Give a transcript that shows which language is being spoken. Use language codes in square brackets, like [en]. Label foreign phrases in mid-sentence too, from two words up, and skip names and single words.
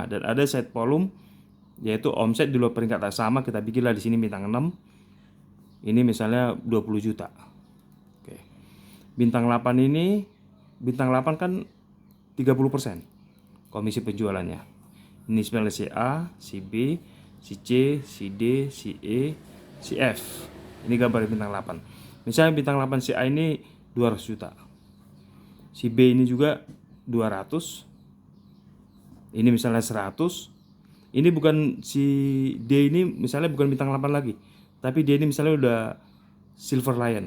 [id] Dan ada set volume, yaitu omset di luar peringkat sama. Kita bikinlah di sini bintang 6. Ini misalnya 20 juta. Oke. Bintang 8 ini, bintang 8 kan 30% komisi penjualannya. Ini misalnya si A, si B, si C, si D, si E, si F. Ini gambar bintang 8. Misalnya bintang 8 si A ini 200 juta. Si B ini juga 200. Ini misalnya 100. Ini bukan si D ini misalnya bukan bintang 8 lagi. Tapi dia ini misalnya udah Silver Lion.